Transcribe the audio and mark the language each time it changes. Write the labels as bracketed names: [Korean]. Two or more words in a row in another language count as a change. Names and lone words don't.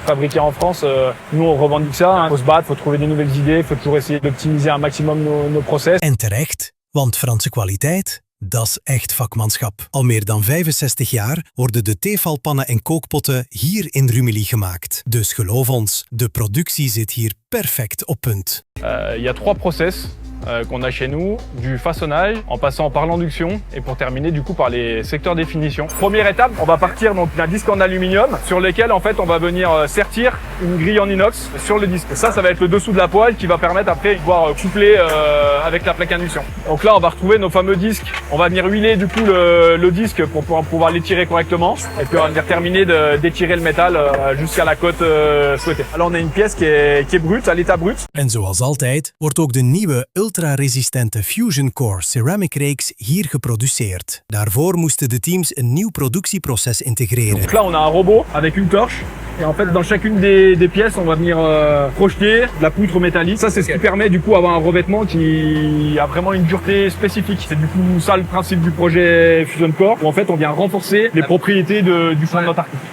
[French] Fabriqué en France, nous on revendique ça. Hein. Faut se battre, faut trouver des nouvelles idées, faut toujours essayer d'optimiser un maximum nos process. [Dutch] En terecht, want Franse kwaliteit, dat is echt vakmanschap. Al meer dan 65 jaar worden de theefalpannen en kookpotten hier in Rumilly gemaakt. Dus geloof ons, de productie zit hier perfect op punt. [French] Y a 3 process qu'on a chez nous, du façonnage, en passant par l'induction et pour terminer du coup par les secteurs de définition. Première étape, on va partir donc d'un disque en aluminium sur lequel en fait on va venir sertir une grille en inox sur le disque. Et ça va être le dessous de la poêle qui va permettre après de pouvoir coupler avec la plaque induction. Donc là on va retrouver nos fameux disques. On va venir huiler du coup le disque pour pouvoir l'étirer correctement et puis on va venir terminer d'étirer le métal jusqu'à la cote souhaitée. Alors on a une pièce qui est brute, à l'état brut. [Dutch] En zoals altijd wordt ook de nieuwe ultra-resistente Fusion Core Ceramic reeks hier geproduceerd. Daarvoor moesten de teams een nieuw productieproces integreren. [French] Donc là on a un robot avec une torche. Et en fait, dans chacune des pièces, on va venir projeter de la poutre métallique. Ça, c'est ce qui permet du coup d'avoir un revêtement qui a vraiment une dureté spécifique. C'est du coup ça le principe du projet Fusion Core, où en fait on vient renforcer les propriétés du fond de notre article.